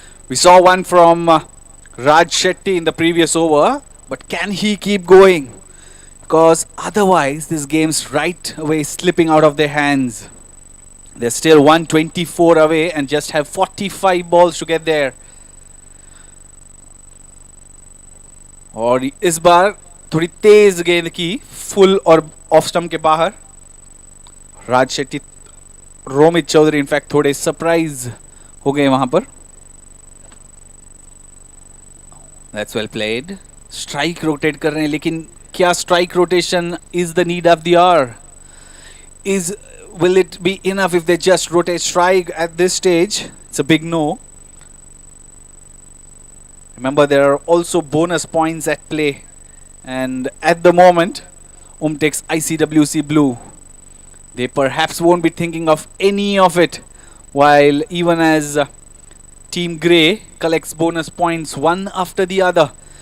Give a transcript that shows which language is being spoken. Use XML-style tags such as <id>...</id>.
<en>We saw one from Raj Shetty in the previous over, but can he keep going? Because otherwise this game's right away slipping out of their hands. They're still 124 away and just have 45 balls to get there.</en> <hi>और इस बार थोड़ी तेज गेंद की, full और off stump के बाहर. राज Shetty, Romit Chaudhary in fact थोड़े surprise हो गए वहां पर.</hi> <en>That's well played.</en> <hi>Strike rotate कर रहे हैं, लेकिन क्या strike rotation</hi> <en>Is the need of the hour? Will it be enough if they just rotate strike at this stage? It's a big no. Remember, there are also bonus points at play, and at the moment Omtex ICWC Blue, they perhaps won't be thinking of any of it, while even as Team Grey collects bonus points one after the other.</en>